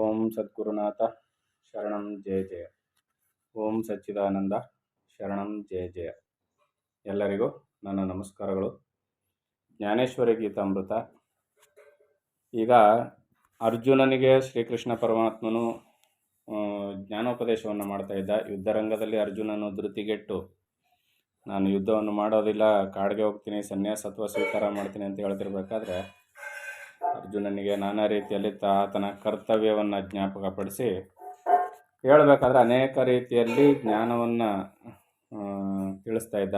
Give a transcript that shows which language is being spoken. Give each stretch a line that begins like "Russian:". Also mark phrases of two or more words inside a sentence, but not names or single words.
Sanskrit: ಸದ್ಗುರುನಾಥ ಶರಣಂ ಜಯ ಜಯ. ಓಂ ಸಚ್ಚಿದಾನಂದ ಶರಣಂ ಜಯ ಜಯ.
Kannada: ಎಲ್ಲರಿಗೂ ನನ್ನ ನಮಸ್ಕಾರಗಳು. ಜ್ಞಾನೇಶ್ವರಿ ಗೀತಾಮೃತ. ಈಗ ಅರ್ಜುನನಿಗೆ ಶ್ರೀಕೃಷ್ಣ ಪರಮಾತ್ಮನು ಜ್ಞಾನೋಪದೇಶವನ್ನು ಮಾಡ್ತಾ ಇದ್ದ. ಯುದ್ಧರಂಗದಲ್ಲಿ ಅರ್ಜುನನು ಧೃತಿಗೆಟ್ಟು ನಾನು ಯುದ್ಧವನ್ನು ಮಾಡೋದಿಲ್ಲ, ಕಾಡಿಗೆ ಹೋಗ್ತೀನಿ, ಸನ್ಯಾಸತ್ವ ಸ್ವೀಕಾರ ಮಾಡ್ತೀನಿ ಅಂತ ಹೇಳ್ತಿರ್ಬೇಕಾದ್ರೆ ಅರ್ಜುನನಿಗೆ ನಾನಾ ರೀತಿಯಲ್ಲಿ ಆತನ ಕರ್ತವ್ಯವನ್ನು ಜ್ಞಾಪಕಪಡಿಸಿ ಹೇಳಬೇಕಾದ್ರೆ ಅನೇಕ ರೀತಿಯಲ್ಲಿ ಜ್ಞಾನವನ್ನು ತಿಳಿಸ್ತಾ ಇದ್ದ.